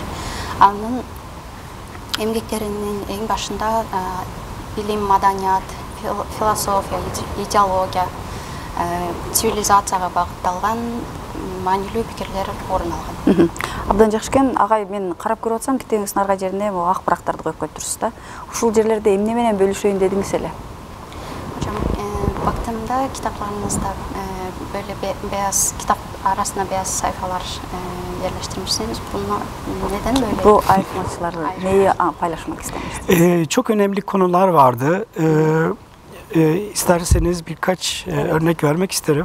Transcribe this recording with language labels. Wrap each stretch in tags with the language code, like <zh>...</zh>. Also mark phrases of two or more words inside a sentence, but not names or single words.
<ky>Анын эмгектеринин эң башында билим, маданият, философия, идеология, цивилизацияга багытталган маанилүү пикирлер орун алган. Абдан жакшы экен. Агай, мен карап көрүп атсам, китебиңиздин арка жерине ак барактарды коюп коюптурсуз да. Ушул жерлерде эмне менен бөлүшөйүн дедиңиз эле?</ky> <tr>Baktım da kitaplarınızda böyle beyaz kitap arasına beyaz sayfalar yerleştirmişsiniz. Bunlar neden böyle? Bu ayrıntılarla neyi paylaşmak istemiştiniz? Çok önemli konular vardı. İsterseniz birkaç örnek vermek isterim.</tr>